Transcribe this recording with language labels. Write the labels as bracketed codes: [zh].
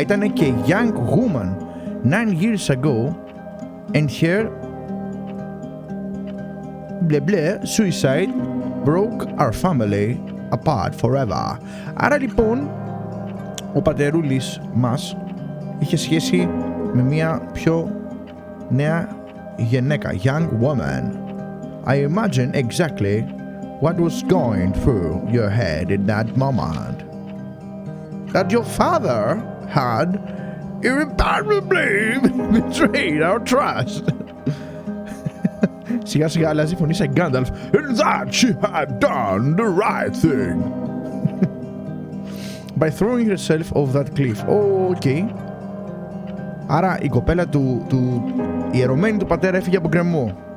[el] Ήταν και [en] young woman 9 years ago, and here suicide broke our family apart forever. [el] Άρα λοιπόν ο πατερούλης μας είχε σχέση με μια πιο νέα γυναίκα, [en] young woman. I imagine exactly what was going through your head in that moment. That your father had irreparably betrayed our trust. [el] Σιγά σιγά αλλάζει η φωνή σε Γκάνταλφ. [en] And that she had done the right thing. By throwing herself off that cliff. Okay. [el] Άρα η κοπέλα η ερωμένη του πατέρα έφυγε από γκρεμό.